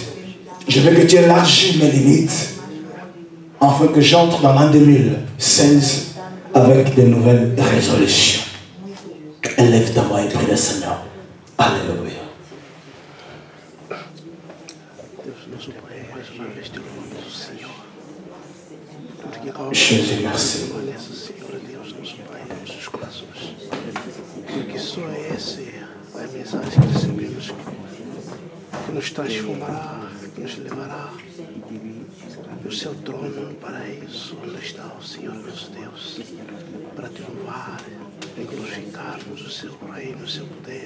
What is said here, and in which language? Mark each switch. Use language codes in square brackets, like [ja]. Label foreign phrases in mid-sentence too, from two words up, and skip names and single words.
[fr] Je veux que tu élargisses mes limites. Afin que j'entre dans l'an 2016 avec de nouvelles résolutions. Élève ta voix et prie le Seigneur. Alléluia. Jésus, merci. [pt] Porque só essa é a mensagem que recebemos, que nos transformará, que nos levará ao seu trono no paraíso, onde está o Senhor nosso Deus, para te louvar e glorificarmos o seu reino, o seu poder.